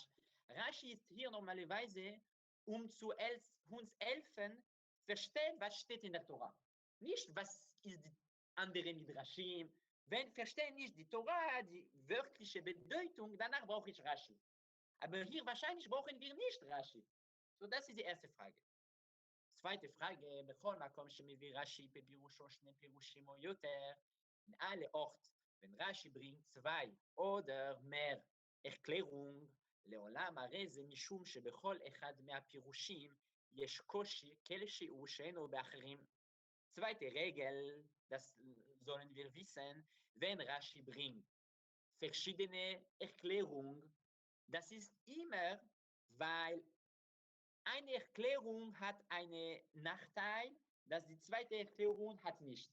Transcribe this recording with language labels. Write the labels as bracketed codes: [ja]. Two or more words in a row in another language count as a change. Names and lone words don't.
[de] Rashi ist hier normalerweise, uns helfen, verstehen, was steht in der Tora. Nicht, was ist die andere Midrashim. Wenn verstehen nicht die Tora, die wörtliche Bedeutung, danach brauche ich Rashi. Aber hier wahrscheinlich brauchen wir nicht Rashi. So, das ist die erste Frage. zweite Frage, [he] בכל מקום שמביא רש"י בפירושו 2 פירושים או יותר, [de] in alle Ort, wenn Rashi bringt 2 oder mehr Erklärung, [he] לעולם הרי זה משום שבכל אחד מהפירושים יש קושי כלשהו שאינו באחרים. [de] zweite Regel, das sollen wir wissen, wenn Rashi bringt verschiedene Erklärungen, das ist immer, weil eine Erklärung hat einen Nachteil, das die zweite Erklärung hat nicht.